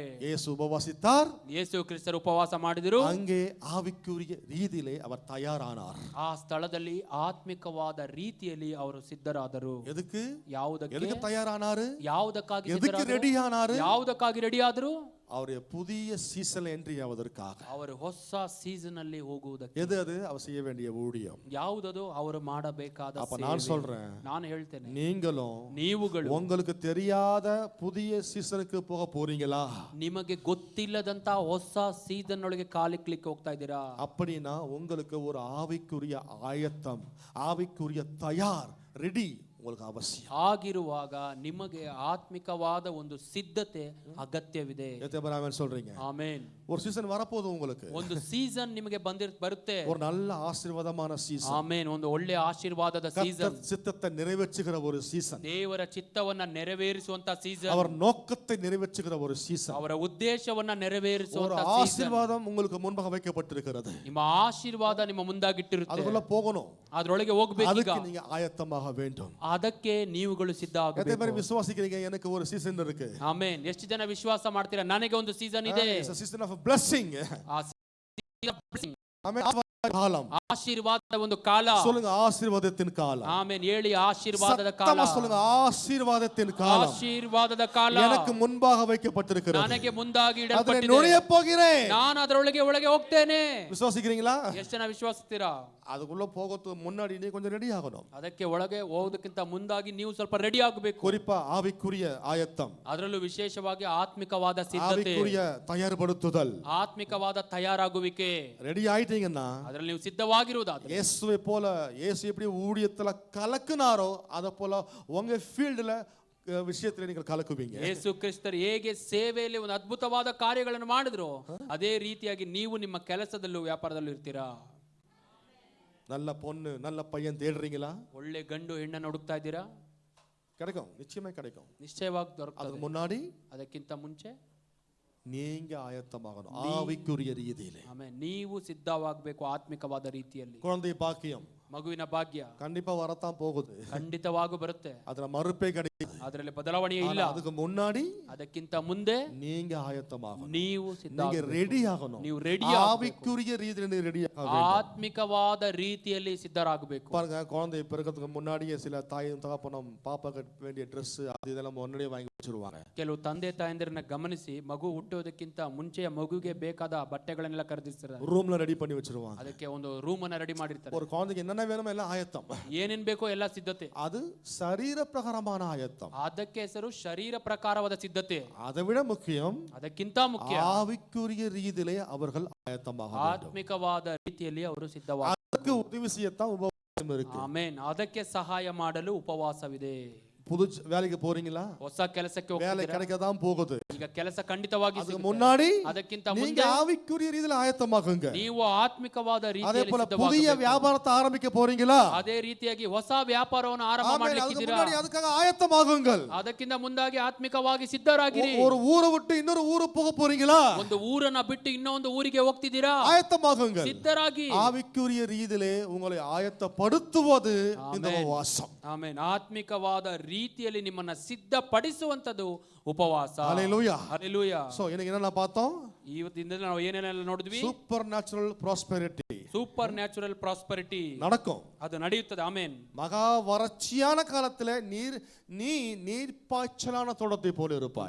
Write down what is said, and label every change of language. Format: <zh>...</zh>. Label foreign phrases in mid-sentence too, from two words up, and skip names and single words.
<ta>இயேசு உபவாசித்தார்,</ta> <kn>ಯೇಸು ಕ್ರಿಸ್ತರು ಉಪವಾಸ ಮಾಡಿದರು.</kn> <ta>அங்கே ஆவிக்குரிய ரீதியிலே அவர் தயாரானார்.</ta> <kn>ಆ ಸ್ಥಳದಲ್ಲಿ ಆತ್ಮಿಕವಾದ ರೀತಿಯಲ್ಲಿ ಅವರು ಸಿದ್ಧರಾದರು.</kn> <ta>எதுக்கு?</ta> <kn>ಯಾವುದಕ್ಕೆ?</kn> <ta>எதுக்கு தயாரானாரு?</ta> <kn>ಯಾವುದಕ್ಕಾಗಿ</kn> <ta>எதுக்கு ரெடி ஆனாரு?</ta> <kn>ಯಾವುದಕ್ಕಾಗಿ ರೆಡಿ ಆದರು?</kn> <ta>அவருடைய புதிய</ta> <en>season entry</en> <ta>ஆவதற்காக.</ta> <kn>ಅವರು ಹೊಸ ಸೀಸನ್ ಅಲ್ಲಿ ಹೋಗುವುದಕ್ಕೆ.</kn> <ta>எது அது? அவர் செய்ய வேண்டிய ஊழியம்.</ta> <kn>ಯಾವುದದು? ಅವರು ಮಾಡಬೇಕಾದ</kn> <ta>அப்ப</ta> <kn>ಸೇವೆ.</kn> <ta>நான் சொல்றேன்,</ta> <kn>ನಾನು ಹೇಳ್ತೇನೆ,</kn> <ta>நீங்களும்</ta> <kn>ನೀವುಗಳು</kn> <ta>உங்களுக்கு தெரியாத புதிய சீசனுக்கு போக போறீங்களா?</ta> <kn>ನಿಮಗೆ ಗೊತ್ತಿಲ್ಲದಂತ ಹೊಸ ಸೀಸನ್ ಒಳಗೆ ಕಾಲಿಕ್ಲಿಕ್ಕೆ ಹೋಗ್ತಾ ಇದ್ದೀರಾ?</kn> <ta>அப்படின்னா உங்களுக்கு ஒரு ஆவிக்குரிய ஆயத்தம், ஆவிக்குரிய தயார், ரெடி உங்களுக்கு அவசியம்.</ta> <kn>ಆಗಿರುವಾಗ ನಿಮಗೆ ಆತ್ಮಿಕವಾದ ಒಂದು ಸಿದ್ಧತೆ ಅಗತ್ಯವಿದೆ.</kn> <ta>எத்தனை பேர் ஆமென் சொல்றீங்க?</ta> <kn>ಆಮೆನ್.</kn> <ta>ஒரு சீசன் வரப்போகுது உங்களுக்கு.</ta> <kn>ಒಂದು ಸೀಸನ್ ನಿಮಗೆ ಬರುತ್ತೆ.</kn> <ta>ஒரு நல்ல ஆசீர்வாதமான சீசன்.</ta> <kn>ಆಮೆನ್. ಒಂದು ಒಳ್ಳೆ ಆಶೀರ್ವಾದದ ಸೀಸನ್.</kn> <ta>கர்த்தர் சித்தத்தை நிறைவேற்றுகிற ஒரு சீசன்.</ta> <kn>ದೇವರ ಚಿತ್ತವನ್ನ ನೆರವೇರಿಸುವಂತ ಸೀಸನ್.</kn> <ta>அவர் நோக்கத்தை நிறைவேற்றுகிற ஒரு சீசன்.</ta> <kn>ಅವರ ಉದ್ದೇಶವನ್ನ ನೆರವೇರಿಸುವಂತ</kn> <ta>ஒரு ஆசீர்வாதம் உங்களுக்கு முன்பாக வைக்கப்பட்டிருக்கிறது.</ta> <kn>ನಿಮ್ಮ ಆಶೀರ್ವಾದ ನಿಮ್ಮ ಮುಂದಾಗಿಟ್ಟಿರುತ್ತೆ.</kn> <ta>அதுக்குள்ள போகணும்,</ta> <kn>ಅದರೊಳಗೆ ಹೋಗಬೇಕು.</kn> <ta>அதுக்கு நீங்க ஆயத்தமாக வேண்டும்.</ta> <kn>ಅದಕ್ಕೆ ನೀವುಗಳು ಸಿದ್ಧ</kn> <ta>எத்தனை</ta> <kn>ಆಗಬೇಕು.</kn> <ta>பேர் விசுவாசிக்கிறீங்க எனக்கு ஒரு சீசன் இருக்கு?</ta> <kn>ಆಮೆನ್. ಎಷ್ಟು ಜನ ವಿಶ್ವಾಸ ಮಾಡ್ತೀರಾ ನನಗೆ ಒಂದು ಸೀಸನ್ ಇದೆ?</kn> <en>It's a season of blessing. ಆ season of blessing.</en> <kn>ಆಮೆನ್. காலம். ಆಶೀರ್ವಾದದ ಒಂದು ಕಾಲ.</kn> <ta>சொல்லுங்க ஆசீர்வாதத்தின் காலம்.</ta> <kn>ಆಮೆನ್. ಹೇಳಿ ಆಶೀರ್ವಾದದ ಕಾಲ.</kn> <ta>சத்தமா சொல்லுங்க ஆசீர்வாதத்தின் காலம்.</ta> <kn>ಆಶೀರ್ವಾದದ ಕಾಲ</kn> <ta>எனக்கு முன்பாக வைக்கப்பட்டிருக்கிறது.</ta> <kn>ನನಗೆ ಮುಂದಾಗಿ ಅದರಲ್ಲಿ ಇಡಲ್ಪಟ್ಟಿದೆ.</kn> <ta>நுழைய போகிறேன்.</ta> <kn>ನಾನು ಅದರೊಳಗೆ ಒಳಗೆ ಹೋಗ್ತೇನೆ.</kn> <ta>விசுவாசிக்கிறீங்களா?</ta> <kn>ಎಷ್ಟು ಜನ ವಿಶ್ವಾಸಿಸ್ತೀರಾ?</kn> <ta>அதுக்குள்ள போகிறதுக்கு முன்னாடி நீ கொஞ்சம் ரெடி ஆகணும்.</ta> <kn>ಅದಕ್ಕೆ ಒಳಗೆ ಹೋಗೋದಕ್ಕಿಂತ ಮುಂದಾಗಿ ನೀವು ಸ್ವಲ್ಪ ರೆಡಿ ಆಗಬೇಕು.</kn> <ta>குறிப்பா ஆவிக்குரிய ஆயத்தம்,</ta> <kn>ಅದರಲ್ಲೂ ವಿಶೇಷವಾಗಿ ಆತ್ಮಿಕವಾದ ಸಿದ್ಧತೆ,</kn> <ta>ஆவிக்குரிய தயார்படுத்துதல்.</ta> <kn>ಆತ್ಮಿಕವಾದ ತಯಾರಾಗುವಿಕೆ.</kn> <ta>ரெடி ஆயிட்டீங்கன்னா</ta> <kn>ಅದರಲ್ಲಿ ನೀವು ಸಿದ್ಧವಾಗಿರುವುದಾದ್ರೆ</kn> <ta>இயேசுவை போல, இயேசு எப்படி ஊழியத்துல கலக்குனாரோ அத போல உங்க ஃபீல்டுல விஷயத்துல நீங்கள் கலக்குவீங்க.</ta> <kn>ಯೇಸು ಕ್ರಿಸ್ತರು ಹೇಗೆ ಸೇವೆಯಲ್ಲಿ ಒಂದು ಅದ್ಭುತವಾದ ಕಾರ್ಯಗಳನ್ನು ಮಾಡಿದ್ರು ಅದೇ ರೀತಿಯಾಗಿ ನೀವು ನಿಮ್ಮ ಕೆಲಸದಲ್ಲೂ ವ್ಯಾಪಾರದಲ್ಲೂ ಇರ್ತೀರಾ.</kn> <ta>நல்ல பொண்ணு நல்ல பையன் தேடுறீங்களா?</ta> <kn>ಒಳ್ಳೆ ಗಂಡು ಹೆಣ್ಣನ್ನು ಹುಡುಕ್ತಾ ಇದ್ದೀರಾ?</kn> <ta>கிடைக்கும், நிச்சயமா கிடைக்கும்.</ta> <kn>ನಿಶ್ಚಯವಾಗಿ</kn> <ta>அதுக்கு</ta> <kn>ದೊರಕುತ್ತದೆ.</kn> <ta>முன்னாடி</ta> <kn>ಅದಕ್ಕಿಂತ ಮುಂಚೆ</kn> <ta>நீங்க ஆயத்தமாகணும் ஆவிக்குரிய ரீதியிலே.</ta> <kn>ಆಮೇಲೆ ನೀವು ಸಿದ್ಧವಾಗಬೇಕು ಆತ್ಮಿಕವಾದ ರೀತಿಯಲ್ಲಿ.</kn> <ta>குழந்தை பாக்கியம்</ta> <kn>ಮಗುವಿನ ಭಾಗ್ಯ</kn> <ta>கண்டிப்பா வரத்தான் போகுது.</ta> <kn>ಖಂಡಿತವಾಗೂ ಬರುತ್ತೆ.</kn> <ta>அதுல மறுப்பே கிடையாது.</ta> <kn>ಅದರಲ್ಲಿ ಬದಲಾವಣೆ ಇಲ್ಲ.</kn> <ta>அதுக்கு முன்னாடி</ta> <kn>ಅದಕ್ಕಿಂತ ಮುಂದೆ</kn> <ta>நீங்க ஆயத்தமாகணும்.</ta> <kn>ನೀವು ಸಿದ್ಧ</kn> <ta>நீங்க ரெடி ஆகணும்.</ta> <kn>ನೀವು ರೆಡಿ</kn> <ta>ஆவிக்குரிய ரீதியில நீங்க ரெடி ஆகணும்.</ta> <kn>ಆತ್ಮಿಕವಾದ ರೀತಿಯಲ್ಲಿ ಸಿದ್ಧರಾಗಬೇಕು.</kn> <ta>பாருங்க, குழந்தை பிறக்கிறதுக்கு முன்னாடியே சில தாயும் தகப்பனும் பாப்பாக்கு வேண்டிய ட்ரெஸ் அது இதெல்லாம் முன்னாடியே வாங்கி வச்சிருவாங்க.</ta> <kn>ಕೆಲವು ತಂದೆ ತಾಯಂದಿರನ್ನ ಗಮನಿಸಿ ಮಗು ಹುಟ್ಟೋದಕ್ಕಿಂತ ಮುಂಚೆ ಮಗುಗೆ ಬೇಕಾದ ಬಟ್ಟೆಗಳನ್ನೆಲ್ಲ ಖರೀದಿಸ್ತಾರೆ.</kn> <ta>ரூம்ல ரெடி பண்ணி வச்சிருவாங்க.</ta> <kn>ಅದಕ್ಕೆ ಒಂದು ರೂಮ್ ಅನ್ನ ರೆಡಿ ಮಾಡಿರ್ತಾರೆ.</kn> <ta>ஒரு குழந்தைக்கு என்னென்ன வேணுமோ எல்லாம் ஆயத்தம்.</ta> <kn>ಏನೇನ್ ಬೇಕೋ ಎಲ್ಲ ಸಿದ್ಧತೆ.</kn> <ta>அது சரீர பிரகாரமான ஆயத்தம்.</ta> <kn>ಅದಕ್ಕೆ ಹೆಸರು ಶರೀರ ಪ್ರಕಾರವಾದ ಸಿದ್ಧತೆ.</kn> <ta>அதை விட முக்கியம்</ta> <kn>ಅದಕ್ಕಿಂತ ಮುಖ್ಯ</kn> <ta>ஆவிக்குரிய ரீதியிலே அவர்கள் ஆயத்தமாக வேண்டும்.</ta> <kn>ಆತ್ಮಿಕವಾದ ರೀತಿಯಲ್ಲಿ ಅವರು ಸಿದ್ಧವಾಗಿ.</kn> <ta>ಅದಕ್ಕೆ ಉದವಿ செய்யத்தான் உபவாசம் இருக்கு.</ta> <kn>ಆಮೆನ್. ಅದಕ್ಕೆ ಸಹಾಯ ಮಾಡಲು ಉಪವಾಸವಿದೆ.</kn> <ta>புது வேலைக்கு போறீங்களா?</ta> <kn>ಹೊಸ ಕೆಲಸಕ್ಕೆ</kn> <ta>வேலை</ta> <kn>ಹೋಗ್ತಿದ್ದೀರಾ?</kn> <ta>கிடைக்கதான் போகுது.</ta> <kn>ಈಗ ಕೆಲಸ ಖಂಡಿತವಾಗಿ</kn> <ta>அதுக்கு</ta> <kn>ಸಿಗುತ್ತೆ.</kn> <ta>முன்னாடி</ta> <kn>ಅದಕ್ಕಿಂತ</kn> <ta>நீங்க</ta> <kn>ಮುಂದೆ</kn> <ta>ஆவிக்குரிய ரீதியில ஆயத்தமாகுங்க.</ta> <kn>ನೀವು ಆತ್ಮಿಕವಾದ</kn> <ta>அதே</ta> <kn>ರೀತಿಯಲ್ಲಿ</kn> <ta>போல புதிய</ta> <kn>ಸಿದ್ಧವಾಗಬೇಕು.</kn> <ta>வியாபாரத்தை ஆரம்பிக்க போறீங்களா?</ta> <kn>ಅದೇ ರೀತಿಯಾಗಿ ಹೊಸ ವ್ಯಾಪಾರವನ್ನು ಆರಂಭ</kn> <ta>ஆமென். அதுக்கு</ta> <kn>ಮಾಡಲಿಕ್ಕಿದ್ದೀರಾ?</kn> <ta>முன்னாடி அதுக்காக ஆயத்தமாகுங்கள்.</ta> <kn>ಅದಕ್ಕಿಂತ ಮುಂದಾಗಿ ಆತ್ಮಿಕವಾಗಿ ಸಿದ್ಧರಾಗಿರಿ.</kn> <ta>ஒரு ஊரை விட்டு இன்னொரு ஊருக்கு போக போறீங்களா?</ta> <kn>ಒಂದು ಊರನ್ನ ಬಿಟ್ಟು ಇನ್ನೊಂದು ಊರಿಗೆ ಹೋಗ್ತಿದ್ದೀರಾ?</kn> <ta>ஆயத்தமாகுங்கள்.</ta> <kn>ಸಿದ್ಧರಾಗಿ.</kn> <ta>ஆவிக்குரிய ரீதியிலே உங்களை ஆயத்தப்படுத்துவது இந்த உபவாசம்.</ta> <kn>ಆಮೆನ್. ಆತ್ಮಿಕವಾದ ರೀತಿಯಲ್ಲಿ ನಿಮ್ಮನ್ನ ಸಿದ್ಧಪಡಿಸುವಂತದ್ದು ಉಪವಾಸ.</kn> <ta>ஹல்லேலூயா.</ta> <kn>ಹಲ್ಲೆಲೂಯಾ.</kn> <ta>சோ இன்னைக்கு என்ன பார்த்தோம்?</ta> <kn>ಇವತ್ತಿಂದ ನಾವು ಏನೇನೆಲ್ಲ ನೋಡಿದ್ವಿ?</kn> <en>super natural prosperity super natural prosperity</en> <ta>நடக்கும்.</ta> <kn>ಅದು ನಡೆಯುತ್ತದೆ. ಆಮೆನ್.</kn> <ta>மகா வறட்சியான காலத்துல நீ நீர்ப்பாய்ச்சலான தோட்டத்தை போல இருப்பாய்.</ta>